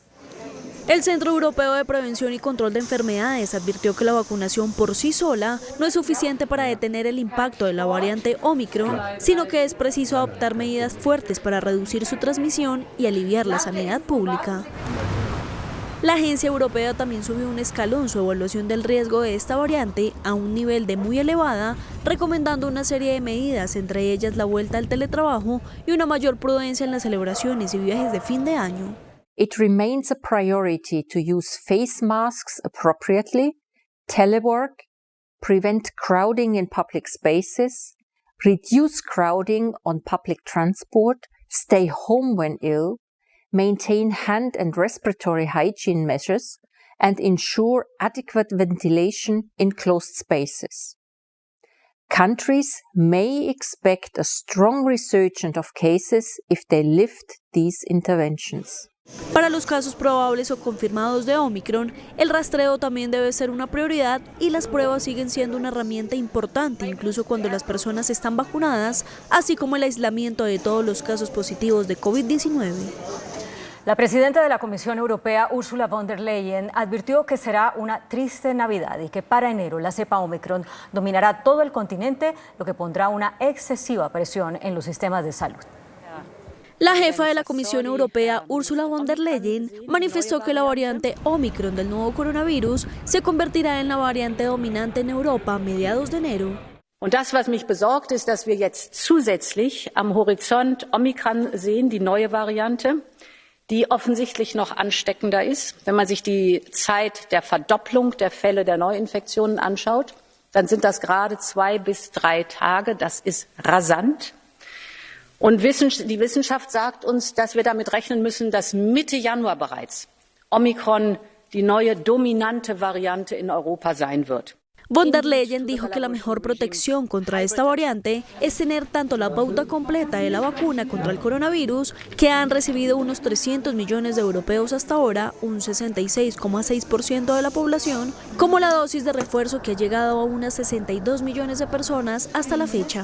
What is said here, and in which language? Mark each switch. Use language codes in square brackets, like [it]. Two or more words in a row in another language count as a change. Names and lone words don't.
[es] El Centro Europeo de Prevención y Control de Enfermedades advirtió que la vacunación por sí sola no es suficiente para detener el impacto de la variante Omicron, sino que es preciso adoptar medidas fuertes para reducir su transmisión y aliviar la sanidad pública. La agencia europea también subió un escalón su evaluación del riesgo de esta variante a un nivel de muy elevada, recomendando una serie de medidas, entre ellas la vuelta al teletrabajo y una mayor prudencia en las celebraciones y viajes de fin de año. [en] It remains a priority to use face masks appropriately, telework, prevent crowding in public spaces, reduce crowding on public transport, stay home when ill, maintain hand and respiratory hygiene measures, and ensure adequate ventilation in closed spaces. Countries may expect a strong resurgence of cases if they lift these interventions. [es] Para los casos probables o confirmados de Omicron, el rastreo también debe ser una prioridad y las pruebas siguen siendo una herramienta importante, incluso cuando las personas están vacunadas, así como el aislamiento de todos los casos positivos de COVID-19. La presidenta de la Comisión Europea, Ursula von der Leyen, advirtió que será una triste Navidad y que para enero la cepa Omicron dominará todo el continente, lo que pondrá una excesiva presión en los sistemas de salud. La jefa de la Comisión Europea, Ursula von der Leyen, manifestó que la variante Omicron del nuevo coronavirus se convertirá en la variante dominante en Europa a mediados de enero. [de] Und das, was mich besorgt, ist, dass wir jetzt zusätzlich am Horizont Omikron sehen, die neue Variante, die offensichtlich noch ansteckender ist. Wenn man sich die Zeit der Verdopplung der Fälle der Neuinfektionen anschaut, dann sind das gerade 2 bis 3 Tage. Das ist rasant. Und die Wissenschaft sagt uns, dass wir damit rechnen müssen, dass Mitte Januar bereits Omikron die neue dominante Variante in Europa sein wird. [es] Von der Leyen dijo que la mejor protección contra esta variante es tener tanto la pauta completa de la vacuna contra el coronavirus, que han recibido unos 300 millones de europeos hasta ahora, un 66,6% de la población, como la dosis de refuerzo que ha llegado a unas 62 millones de personas hasta la fecha.